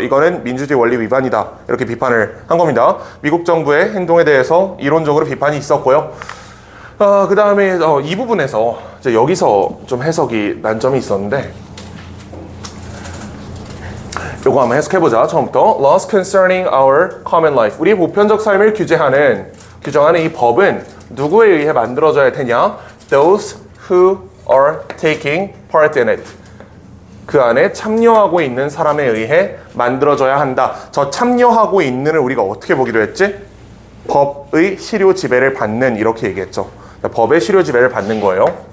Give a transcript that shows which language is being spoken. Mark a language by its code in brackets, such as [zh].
[ko] 이거는 민주주의 원리 위반이다, 이렇게 비판을 한 겁니다. 미국 정부의 행동에 대해서 이론적으로 비판이 있었고요. 그 다음에 이 부분에서 이제 여기서 좀 해석이 난점이 있었는데, 요거 한번 해석해보자. 처음부터. [en] Laws concerning our common life. [ko] 우리의 보편적 삶을 규정하는 이 법은 누구에 의해 만들어져야 되냐? [en] Those who are taking part in it. [ko] 그 안에 참여하고 있는 사람에 의해 만들어져야 한다. 저 참여하고 있는을 우리가 어떻게 보기로 했지? 법의 실효 지배를 받는, 이렇게 얘기했죠. 법의 실효 지배를 받는 거예요.